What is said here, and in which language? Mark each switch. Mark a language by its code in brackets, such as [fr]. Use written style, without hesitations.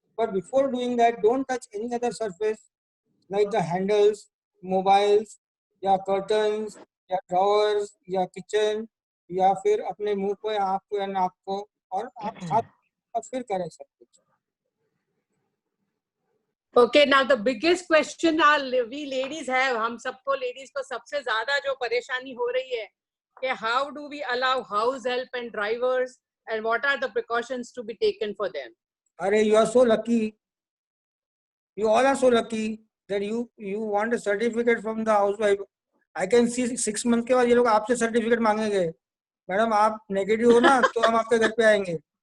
[en] But before doing that, don't touch any other surface like the handles, mobiles, [hi] या curtains, या drawers, या kitchen, या फिर अपने मुंह को या आँख को या नाक को, और आप हाथ और फिर करें सब कुछ। [en] Okay, now the biggest question we ladies have, [hi] हम सबको लेडीज को सबसे ज्यादा जो परेशानी हो रही है [en] कि how do we allow house help and drivers and what are the precautions to be taken for them? अरे you are so lucky, you all are so lucky that you want a certificate from the housewife. I can see 6 month [hi] के बाद ये लोग आपसे certificate मांगेंगे, madam आप negative हो ना तो हम आपके घर पे आएंगे।